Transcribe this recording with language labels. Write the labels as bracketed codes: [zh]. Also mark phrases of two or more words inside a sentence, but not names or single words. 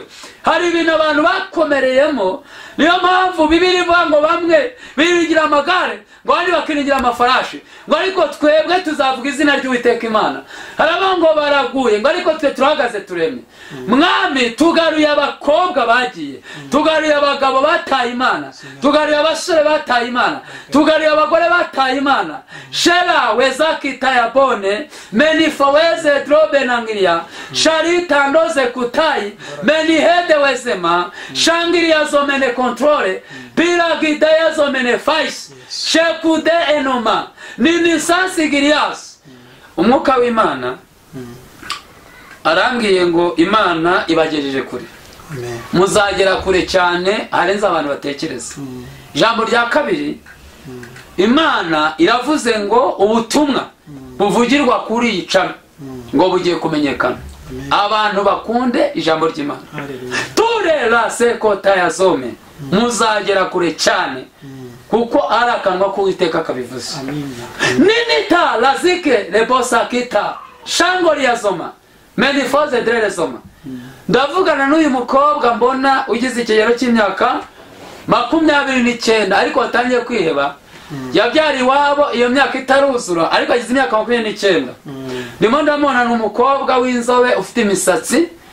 [rw] Hari ibintu abantu bakomereyemo, niyo mpamvu Bibiliya ivuga ngo bamwe biringira amagare, ngo abandi bakiringira amafarashi, ngo ariko twebwe tuzavuga izina ry'Uwiteka Imana. Haravuga ngo baraguye, ngo ariko twe turahagaze turemye. Mwami, tugaruye abakobwa bagiye, tugaruye abagabo bataye Imana, tugaruye abasore bataye Imana, tugaruye abagore bataye Imana. Shela wezakita ya bone menifoweze drobe nangiria sharita ndoze kutai menihede wezema shangiria zomene kontrole piragida ya zomene fais shekude enoma ninisansi girias. Umwuka w'Imana arambwiye ngo Imana ibagejeje kure, muzagera kure cyane harenze abantu batekereza. Ijambo rya kabiri, Imana iravuze ngo ubutumwa buvugirwa kuri iyi cana ngo bugiye kumenyekana. Abantu bakunde ijambo ry'Imana. Turera sekota ya zome, muzagera kure cyane kuko ari akanwa k'Uwiteka kabivuze. Ninita lazike lebosa kita shangori ya zoma menifoze drele zoma. Ndavugana n'uyu mukobwa mbona ugize ikigero cy'imyaka 29 ariko watangiye kwiheba. Yabyari iwabo iyo myaka itaruzura, ariko agize imyaka 29. Ndimo ndamubona n'umukobwa w'inzobe ufite imisatsi.